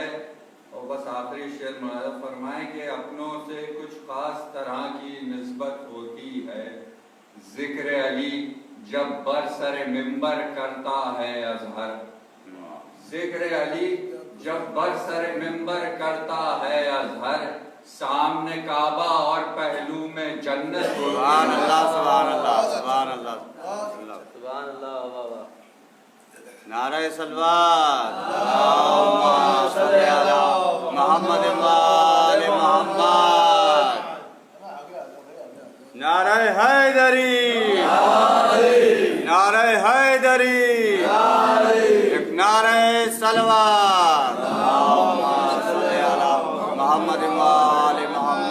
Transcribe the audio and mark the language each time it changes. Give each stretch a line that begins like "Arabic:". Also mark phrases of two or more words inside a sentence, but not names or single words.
Urdu: اور بس آخری شعر ملاحظہ فرمائے کہ اپنوں سے کچھ خاص طرح کی نسبت ہوتی ہے. ذکرِ علی جب برسرِ منبر کرتا ہے اظہر، ذکرِ علی جب برسرِ منبر کرتا ہے اظہر، سامنے کعبہ اور پہلو میں جنت ہوتی ہے.
Arabic: سبحان الله، سبحان الله، سبحان الله, سبحان الله,
Urdu: واہ واہ. نعرۂ صلوات.
Arabic: اللهم صل على محمد وآل محمد.
Urdu: نعرۂ حیدری، نعرۂ حیدری، ایک نعرۂ صلوات.
Arabic: اللهم صل على محمد وآل محمد.